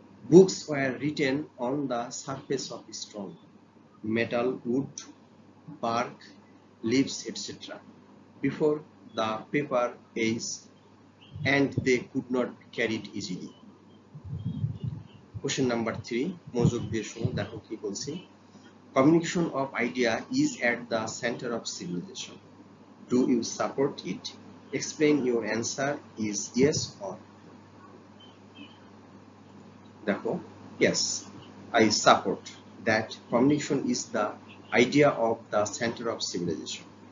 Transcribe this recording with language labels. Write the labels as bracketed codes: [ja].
[en] Books were written on the surface of stone, metal, wood, bark, leaves, etc. before the paper age, and they could not be carried easily. Question number 3, [bn] মনোযোগ দিয়ে শোনো, দেখো কি বলছি। [en] Communication of idea is at the center of civilization. Do you support it? Explain your answer is yes or no. দেখো, yes, I support that communication is the idea of the center of civilization.